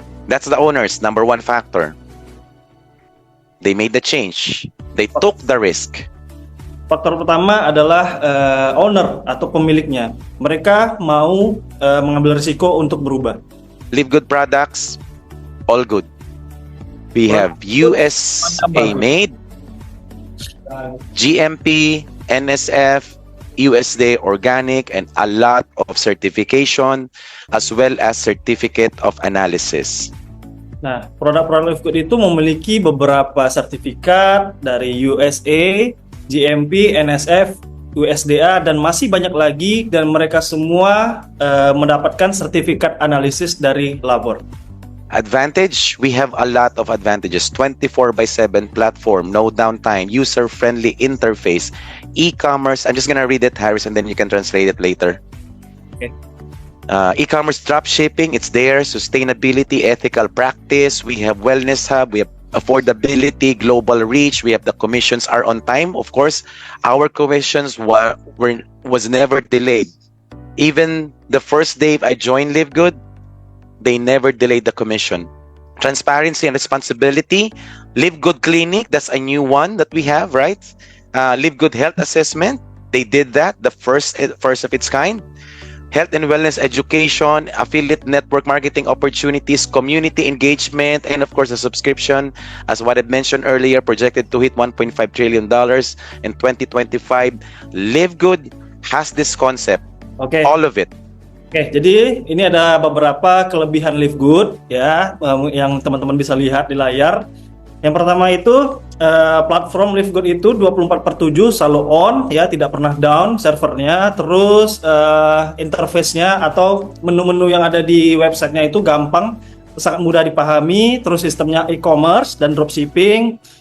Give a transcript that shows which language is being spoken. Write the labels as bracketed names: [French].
[English] That's the owners, number 1 factor. They made the change. They took the risk. [Indonesian] Faktor pertama adalah owner atau pemiliknya. Mereka mau mengambil risiko untuk berubah. [English] Live Good products, all good. We have USA made, GMP, NSF, USDA organic, and a lot of certification, as well as certificate of analysis. [Indonesian] Nah, produk-produk Live Good itu memiliki beberapa sertifikat dari USA, GMP, NSF, USDA, dan masih banyak lagi, dan mereka semua mendapatkan sertifikat analisis dari labor. [English] Advantage, we have a lot of advantages. 24/7 platform, no downtime, user-friendly interface, e-commerce. I'm just gonna read it, Harris, and then you can translate it later. Okay. E-commerce dropshipping, it's there. Sustainability, ethical practice. We have wellness hub. We have affordability, global reach. We have the commissions are on time. Of course, our commissions was never delayed. Even the first day I joined Live Good, they never delayed the commission. Transparency and responsibility. Live Good Clinic, that's a new one that we have, right? Live Good Health Assessment, they did that, the first of its kind. Health and wellness education, affiliate network marketing opportunities, community engagement, and of course the subscription, as what I mentioned earlier, projected to hit $1.5 trillion in 2025. Live Good has this concept, all of it. [Indonesian] Oke, jadi ini ada beberapa kelebihan Live Good ya, yang teman-teman bisa lihat di layar. Yang pertama itu platform Live Good itu 24/7 selalu on ya, tidak pernah down servernya. Terus interface-nya atau menu-menu yang ada di websitenya itu gampang, sangat mudah dipahami. Terus sistemnya e-commerce dan dropshipping.